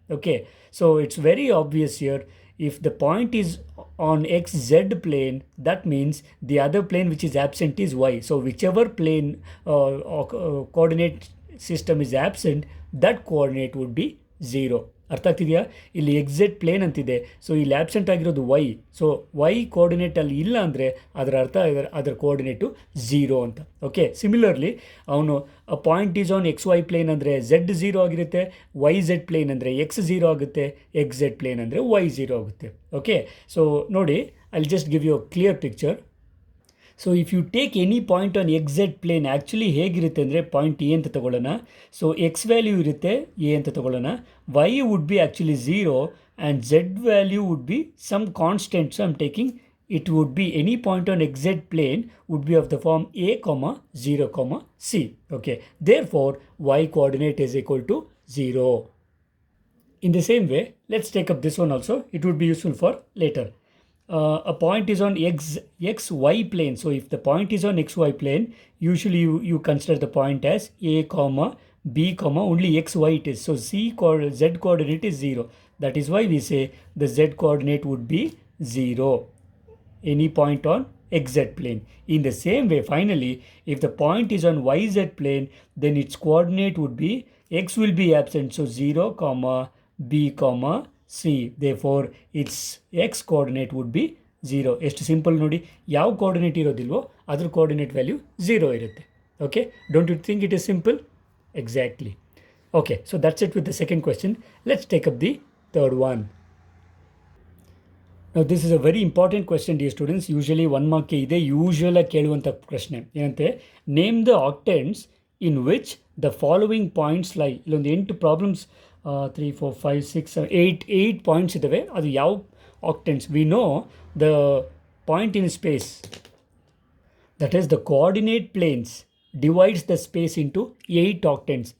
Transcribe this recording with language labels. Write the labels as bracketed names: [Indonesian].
[English] Okay, so it's very obvious here. If the point is on xz plane, that means the other plane which is absent is y. So whichever plane coordinate system is absent, that coordinate would be 0. [Kannada] ಅರ್ಥ ಆಗ್ತಿದೆಯಾ? ಇಲ್ಲಿ exact plane ಅಂತಿದೆ, so ಇಲ್ಲಿ absent ಆಗಿರೋದು Y. So Y coordinate ಅಲ್ಲಿ ಇಲ್ಲ ಅಂದರೆ ಅದರ ಅರ್ಥ ಅದರ ಕೋಆರ್ಡಿನೇಟು 0 ಅಂತ. ಓಕೆ, ಸಿಮಿಲರ್ಲಿ ಅವನು [English] point is on X Y plane [Kannada] ಅಂದರೆ ಝೆಡ್ 0 ಆಗಿರುತ್ತೆ, ವೈ ಝೆಡ್ ಪ್ಲೇನ್ ಅಂದರೆ ಎಕ್ಸ್ 0 ಆಗುತ್ತೆ, ಎಕ್ಸ್ ಝೆಡ್ ಪ್ಲೇನ್ ಅಂದರೆ ವೈ 0 ಆಗುತ್ತೆ. [English] Okay, so ನೋಡಿ, I just give you a clear picture. So if you take any point on XZ plane, actually [Kannada] ಹೇಗಿರುತ್ತೆ ಅಂದರೆ point A ಅಂತ ತಗೊಳ್ಳೋಣ. [English] so X value [Kannada] ಇರುತ್ತೆ ಎ ಅಂತ ತಗೊಳ್ಳೋಣ. [English] Y would be actually 0 and Z value would be some constant. So I'm taking it would be any point on xz plane would be of the form a comma 0 comma c. Okay, therefore y coordinate is equal to 0. In the same way, let's take up this one also. It would be useful for later. A point is on xy plane. So if the point is on xy plane, usually you consider the point as a comma b comma only xy it is. So z coordinate is 0. That is why we say the z coordinate would be 0. Any point on xz plane. In the same way, finally, if the point is on yz plane, then its coordinate would be x will be absent. So 0 comma b comma c. Therefore its x coordinate would be 0. [Kannada] ಎಷ್ಟು simple ನೋಡಿ, ಯಾವ coordinate ಇರೋದಿಲ್ವೋ ಅದ್ರ coordinate value 0 ಇರುತ್ತೆ. Okay, [English] Don't you think it is simple? Exactly. Okay, so that's it with the second question. Let's take up the third one. Now this is a very important question, dear students. Usually 1 mark ide usual [Kannada] ಕೇಳುವಂಥ ಪ್ರಶ್ನೆ ಏನಂತೆ, [English] Name the octants in which the following points lie. [Kannada] ಇಲ್ಲೊಂದು 8 problems, 3 4 5 6 7 8 points ಇದ್ದಾವೆ. ಅದು ಯಾವ ಆಕ್ಟೆಂಟ್ಸ್? [English] We know the point in space, that is the coordinate planes divides the space into 8 octants.